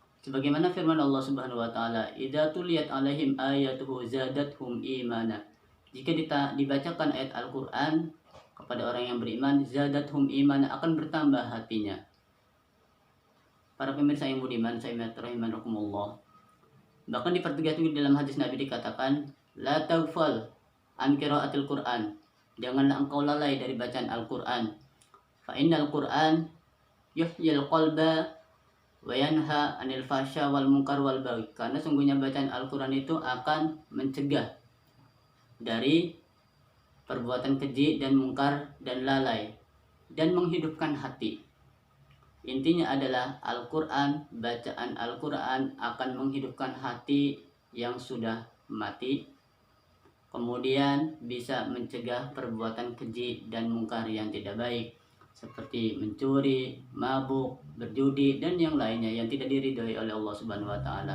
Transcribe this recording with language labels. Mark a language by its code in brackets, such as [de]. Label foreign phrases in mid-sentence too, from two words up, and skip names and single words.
[id] Sebagaimana firman Allah [ar] سبحانه وتعالى, "إذا تليت عليهم آياته زادتهم إيمانا." [id] Jika dibacakan ayat Al-Qur'an kepada orang yang beriman, [ar] زادتهم إيمانا, [id] akan bertambah hatinya. Para pemirsa yang budiman, saya rahimakumullah. Bahkan dipertegas juga dalam hadis Nabi dikatakan, [ar] "لا تغفل عن قراءة القرآن." [id] Janganlah engkau lalai dari bacaan Al-Qur'an. [ar] فإن القرآن يحيي القلب وينهى عن الفحشاء والمنكر والبغي. [id] Karena sungguhnya bacaan Al-Qur'an itu akan mencegah dari perbuatan keji dan mungkar dan lalai, dan menghidupkan hati. Intinya adalah Al-Quran, bacaan Al-Quran akan menghidupkan hati yang sudah mati, kemudian bisa mencegah perbuatan keji dan mungkar yang tidak baik, seperti mencuri, mabuk, berjudi, dan yang lainnya yang tidak diridhoi oleh Allah [ar] سبحانه وتعالى.